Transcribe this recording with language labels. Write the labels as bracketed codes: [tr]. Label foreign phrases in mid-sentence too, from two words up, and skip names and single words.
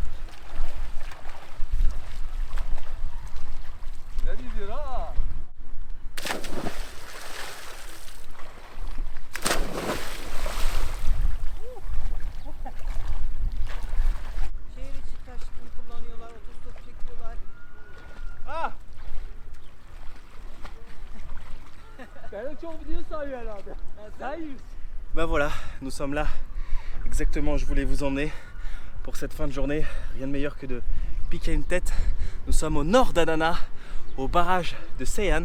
[tr] Ne diyor ha? Şehir içi taşıtını kullanıyorlar, otostop çekiyorlar. Ah! [fr] Bah voilà, nous sommes là. Exactement, je voulais vous emmener pour cette fin de journée. Rien de meilleur que de piquer une tête. Nous sommes au nord d'Adana, au barrage de Seyhan.